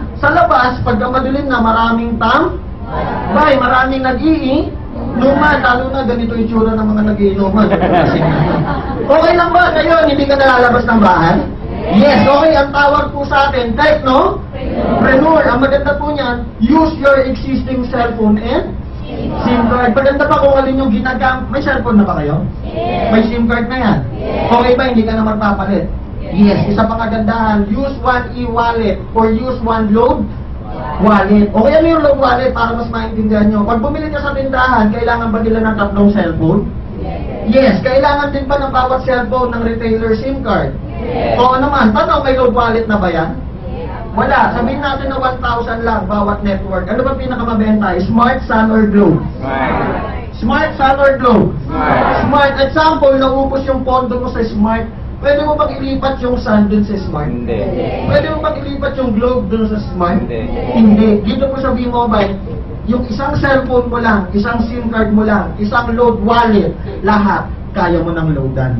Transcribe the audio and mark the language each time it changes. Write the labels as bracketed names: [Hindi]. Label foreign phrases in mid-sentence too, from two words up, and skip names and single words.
[Filipino] Sa labas, pagka madilim na, maraming maraming nag-iinuman. Lalo na ganito yung tsura ng mga nag-iinuman. Okay lang ba ngayon, hindi ka nalalabas ng bahay? [English] Yes, okay. [Filipino] Ang tawag po sa atin, technopreneur. Ang maganda po niyan, [English] use your existing cellphone and SIM card. [Filipino] Maganda pa kung alin yung ginagamit. May cellphone na ba kayo? [English] Yes. [Filipino] May SIM card na yan? [English] Yes. [Filipino] Okay ba? Hindi ka na magpapalit? Yes. Isa pang kagandahan, [English] use one e-wallet or use one load wallet. [Filipino] Okay, ano yung load wallet para mas maintindihan nyo? Pag bumili ka sa tindahan, kailangan ba nila ng 3 cellphone? [English] Yes. [Filipino] Kailangan din ba ng bawat cellphone ng [English] retailer SIM card? Yes. [Filipino] Oo naman. Tanong, may load wallet na ba yan? Wala. Sabihin natin na 1,000 lang bawat network. Ano ba pinakamabenta? Smart, Sun, or Globe? Smart, Sun, or Globe? Smart. Example, naubos yung pondo mo sa Smart. Pwede mo bang ilipat yung Sun dun sa Smart? Hindi. Pwede mo bang ilipat yung Globe dun sa Smart? Hindi. Hindi. Dito po sa V-Mobile, yung isang cellphone mo lang, isang SIM card mo lang, isang load wallet, lahat kaya mo nang loadan.